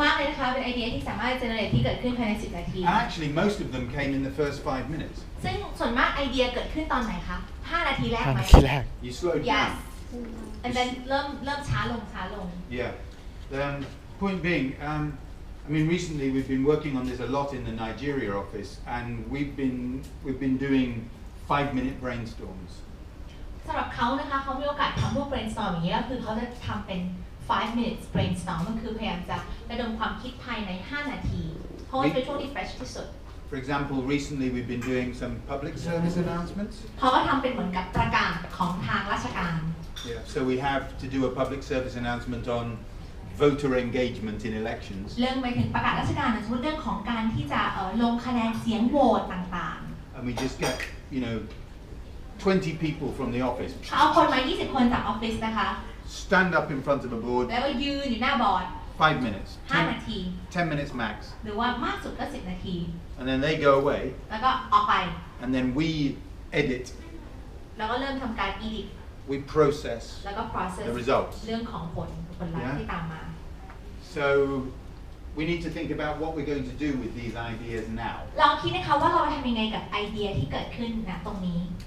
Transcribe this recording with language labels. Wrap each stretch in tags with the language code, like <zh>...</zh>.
<th>มากเลยนะคะ เป็นไอเดียที่สามารถ generate ที่เกิดขึ้นภายใน 10 นาที</th> <en>And actually, most of them came in the first 5 minutes.</en> <th>ซึ่งส่วนมากไอเดียเกิดขึ้นตอนไหนคะ 5 นาทีแรกไหม ทีแรก</th> <en>You slowed Yes. down. and then</en> <th>เริ่มช้าลง</th> <en>Yeah. Point being, I mean, recently we've been working on this a lot in the Nigeria office, and we've been doing 5-minute brainstorms.</en> <th>สำหรับเขานะคะเขามีโอกาสทำพวก brainstorm อย่างนี้ก็คือเขาจะทำเป็น</th> <en>5 minutes brainstorm</en> <th>ก็คือพยายามจะระดมความคิดภายใน 5 นาที เพราะว่าเป็นช่วงที่ fresh ที่สุด</th> <en>For example, recently we've been doing some public service announcements.</en> <th>เขาก็ทำเป็นเหมือนกับประกาศของทางราชการ</th> <en>Yeah. So we have to do a public service announcement on voter engagement in elections.</en> <th>เรื่องไปถึงประกาศราชการนะสมมติเรื่องของการที่จะลงคะแนนเสียงโหวตต่าง</th> <en>And we just get, 20 people from the office</en> <th>ๆเขาเอาคนมา 20 คนจากออฟฟิศนะคะ</th> <en>stand up in front of a board,</en> <th>แล้วก็ยืนอยู่หน้าบอร์ด</th> <en>5 minutes,</en> <th>5 นาที</th> <en>10 minutes max.</en> <th>หรือว่ามากสุดก็ 10 นาที</th> <en>And then they go away,</en> <th>แล้วก็ออกไป</th> <en>and then we edit,</en> <th>แล้วก็เริ่มทำการ edit</th> <en>we process</en> <th>แล้วก็ process</th> <en>the results.</en> <th>เรื่องของผลลัพธ์</th> <en>Yeah.</en> <th>ที่ตามมา</th> <en>So we need to think about what we're going to do with these ideas now.</en> <th>ลองคิดนะคะว่าเราจะทำยังไงกับไอเดียที่เกิดขึ้นณตรงนี้</th>